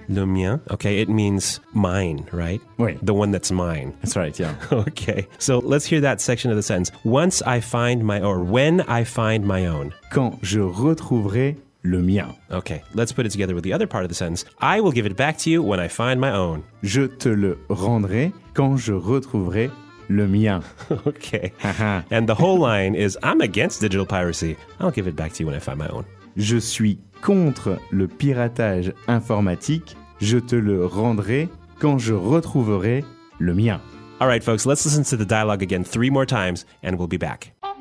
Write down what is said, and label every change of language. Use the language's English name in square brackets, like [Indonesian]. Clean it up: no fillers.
[French] Le mien. [English] Okay, it means mine, right? [French] Oui. [English] The one that's mine. That's right, yeah. Okay, so let's hear that section of the sentence. Once I find my, or when I find my own. [French] Quand je retrouverai le mien. [English] Okay, let's put it together with the other part of the sentence. I will give it back to you when I find my own. [French] Je te le rendrai quand je retrouverai le mien. [English] Okay. And the whole line is, I'm against digital piracy. I'll give it back to you when I find my own. [French] Je suis contre le piratage informatique, je te le rendrai quand je retrouverai le mien. [English] All right, folks, let's listen to the dialogue again 3 more times and we'll be back.